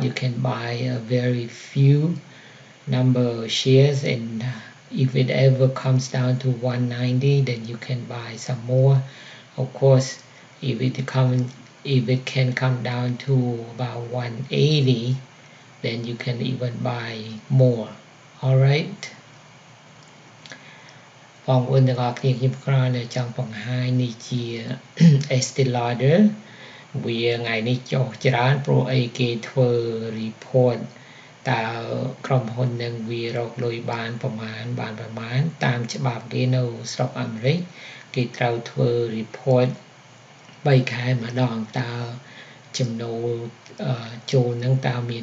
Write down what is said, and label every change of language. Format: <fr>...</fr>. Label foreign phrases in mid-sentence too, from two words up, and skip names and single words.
<en>You can buy a very few number of shares, and if it ever comes down to 190, then you can buy some more. Of course, if it can come down to about 180, then you can even buy more. Alright.</en> <km>បងប្អូនទាំងអស់គ្នាខ្ញុំក្រនៅចង់បង្ហាញនេះជា Estee Lauder វាថ្ងៃនេះចុះច្រើនព្រោះអីគេធ្វើ report តើក្រុមហ៊ុននឹងវារកលុយបាន ប្រមាណតាមច្បាប់គេនៅស្រុកអាមេរិកគេត្រូវធ្វើ report 3 ខែម្ដងតើចំណូលចូលនឹងតើមាន</km>